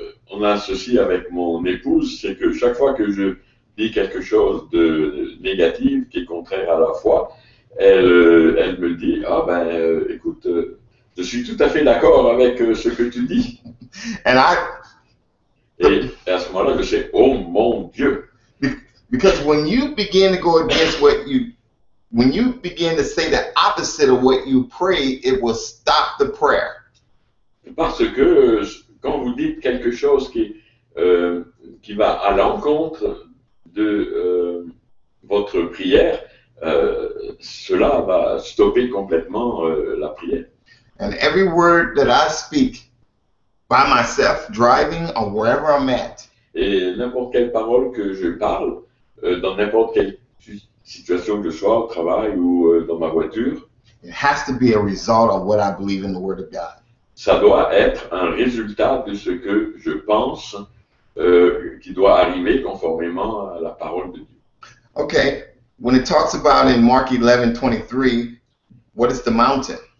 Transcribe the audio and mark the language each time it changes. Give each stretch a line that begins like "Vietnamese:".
French: On a ceci avec mon épouse, c'est que chaque fois que je dis quelque chose de négatif, qui est contraire à la foi, elle me dit, écoute, je suis tout à fait d'accord avec ce que tu dis. Et à ce moment-là, je sais, oh mon Dieu.
English: Because when you begin to go against when you begin to say the opposite of what you pray, it will stop the prayer.
French: Parce que quand vous dites quelque chose qui va à l'encontre de votre prière, cela va stopper complètement la prière.
English: And every word that I speak by myself, driving, or wherever I'm at.
French: Et n'importe quelle parole que je parle, dans n'importe quelle situation que je sois, au travail ou dans ma voiture,
English: It has to be a result of what I believe in the Word of God.
French: ça doit être un résultat de ce que je pense qui doit arriver conformément à la parole de Dieu.
English: Okay, when it talks about in Mark 11:23, what is the mountain?